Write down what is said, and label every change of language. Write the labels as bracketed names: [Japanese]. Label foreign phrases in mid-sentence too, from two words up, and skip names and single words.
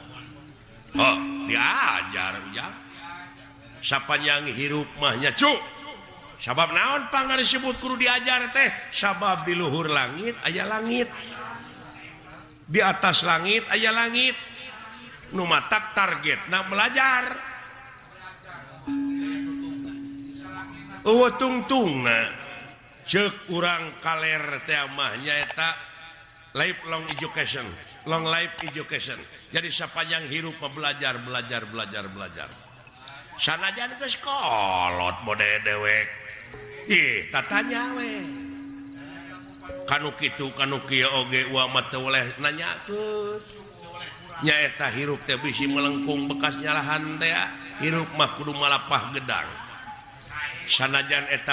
[Sundanese] Diajar ujang sapanjang hirup mahnya cu sabab naon pang disebut kudu diajar teh sabab di luhur langit aya langit di atas langit aya langit nu matak targetna belajar tungtungna ceuk urang kaler teh mah nyaeta [English] lifelong education long life education. [Sundanese] Jadi sapanjang hirup belajar sanajan geus kolot mode dewek tatanya we kanu kitu kanu kieu oge ua mah teu oleh nanyakeun nyaeta hirup teh bisi melengkung bekas nyalahan teh hirup mah kudu malapah gedang sanajan eta